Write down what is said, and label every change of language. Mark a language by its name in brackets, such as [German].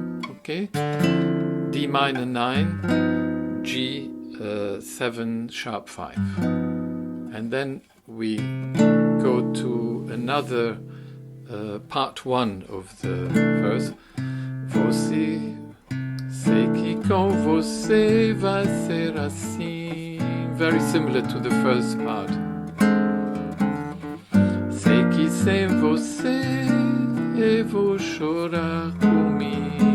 [English] Okay, D minor 9, G 7 sharp 5. And then we go to another part 1 of the verse. [Portuguese] Você, sei que com você vai ser assim. [English] Very similar to the first part. [Portuguese] Sei que sem você eu vou chorar por mim.